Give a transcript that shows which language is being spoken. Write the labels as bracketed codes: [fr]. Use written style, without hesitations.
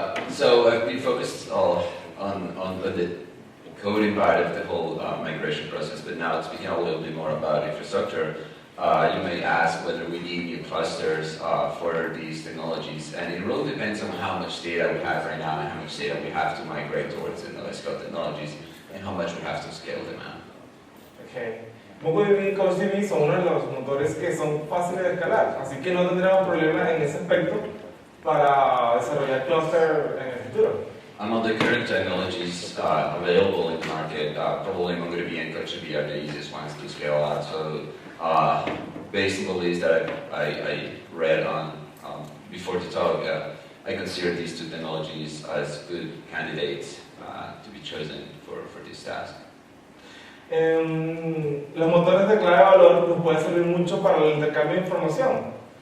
[en] So I've been focused on the coding part of the whole migration process, but now speaking a little bit more about infrastructure, you may ask whether we need new clusters for these technologies, and it really depends on how much data we have right now and how much data we have to migrate towards the NoSQL technologies and how much we have to scale them out. Okay. [es] MongoDB y CouchDB son uno de los motores que son fáciles de escalar, así que no tendremos problema en ese aspecto para desarrollar cluster en el futuro. [en] Among the current technologies available in the market, probably MongoDB and CouchDB are the easiest ones to scale out. So based on the list that I read on before the talk, I consider these two technologies as good candidates to be chosen for this task. [es] Los motores de clave de valor nos pueden servir mucho para el intercambio de información.